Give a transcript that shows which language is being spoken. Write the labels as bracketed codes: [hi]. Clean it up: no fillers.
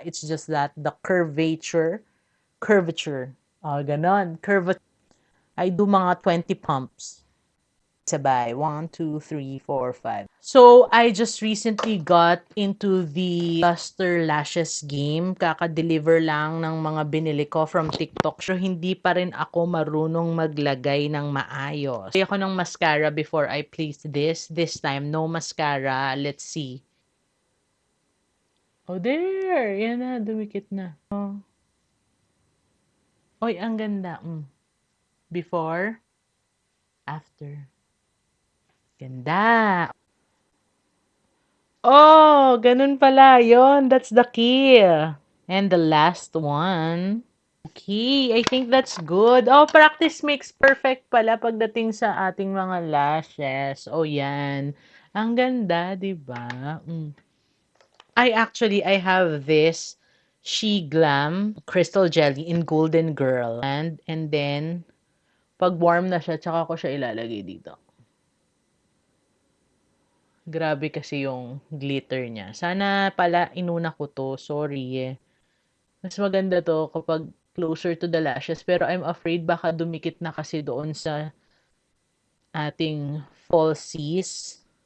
[en] It's just that the curvature. Ganon. Curvature. I do mga 20 pumps. Sabay. 1, 2, 3, 4, 5. So, I just recently got into the Luster Lashes game. [tl] Kaka-deliver lang ng mga binili ko from TikTok. So, hindi pa rin ako marunong maglagay ng maayos. Lagay ako ng [en] mascara before I place this. This time, no mascara. Let's see. Oh, there! [tl] Yan na, dumikit na. Oh. Oy, ang ganda. [en] Before, after. Ganda. Oh, [tl] ganun pala. Yon, [en] that's the key. And the last one. Okay, I think that's good. Oh, practice makes perfect [tl] pala pagdating sa ating mga [en] lashes. Oh, yan. [tl] Ang ganda, di ba? [en] I have this She Glam Crystal Jelly in Golden Girl. And then, [tl] pag warm na siya, tsaka ko siya ilalagay dito. Grabe kasi yung glitter niya. Sana pala inuna ko to. Sorry. Mas maganda to kapag [en] closer to the lashes. [tl] Pero [en] I'm afraid [tl] baka dumikit na kasi doon sa ating falsies.